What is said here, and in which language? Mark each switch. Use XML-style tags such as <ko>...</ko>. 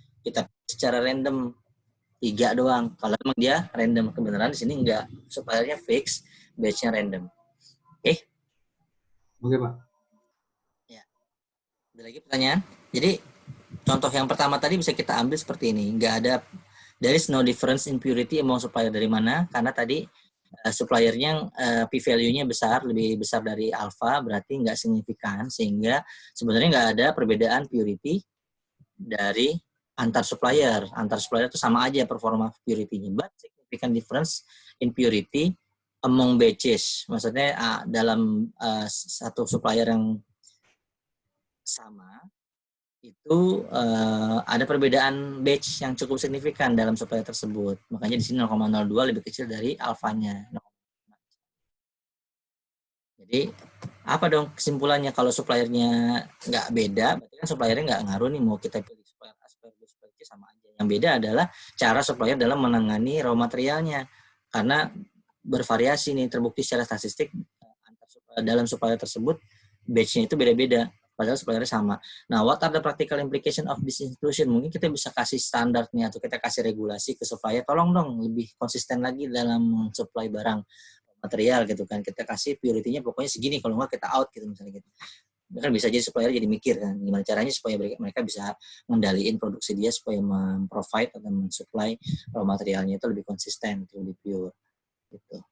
<id>Kita secara random 3 doang. Kalau memang dia random, kebenaran di sini enggak. Suppliernya fix, batch-nya random. Oke? Oke Pak. Ya. Ada lagi pertanyaan? Jadi contoh yang pertama tadi bisa kita ambil seperti ini. Enggak ada,</id> <en>there is no difference in purity among supplier.</en> <id>Dari mana? Karena tadi suppliernya p-value-nya besar, lebih besar dari alpha, berarti nggak signifikan, sehingga sebenarnya nggak ada perbedaan purity dari antar supplier. Antar supplier itu sama aja performa purity-nya,</id> <en>but significant difference in purity among batches.</en> <id>Maksudnya dalam satu supplier yang sama, itu ada perbedaan batch yang cukup signifikan dalam supplier tersebut. Makanya di sini 0,02 lebih kecil dari alfanya. Jadi apa dong kesimpulannya kalau suppliernya nggak beda, berarti kan suppliernya nggak ngaruh nih mau kita pilih supplier A, supplier B, supplier C sama aja. Yang beda adalah cara supplier dalam menangani raw materialnya. Karena bervariasi nih, terbukti secara statistik dalam supplier tersebut batch-nya itu beda-beda. Padahal suppliernya sama.</id> <en>Nah, what are the practical implication of this inclusion?</en> <id>Mungkin kita bisa kasih standarnya atau kita kasih regulasi ke supplier. Tolong dong lebih konsisten lagi dalam supply barang material gitu kan. Kita kasih purity-nya pokoknya segini, kalau nggak kita out gitu misalnya gitu. Kan bisa jadi supplier jadi mikir kan, gimana caranya supaya mereka bisa mengendalikan produksi dia supaya memprovide atau mensupply raw materialnya itu lebih konsisten, lebih pure gitu.</id>